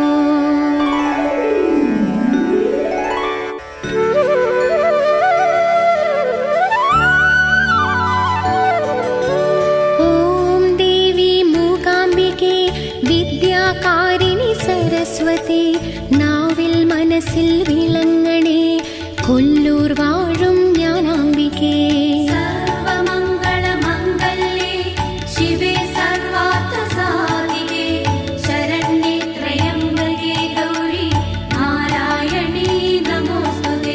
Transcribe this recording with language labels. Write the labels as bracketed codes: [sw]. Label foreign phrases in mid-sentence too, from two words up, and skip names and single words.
[sa] ॐ देवी मूकाम्बिके विद्याकारिणि सरस्वती [ml] നാവിൽ മനസ്സിൽ വിളങ്ങണേ കൊല്ലൂർ വാഴും ജ്ഞാനാംബികേ। [sa] സർവമംഗളമംഗല്യേ ശിവേ സർവാർത്ഥസാധികേ ശരണ്യേ ത്രയംബകേ ഗൗരി നാരായണീ നമോസ്തുതേ।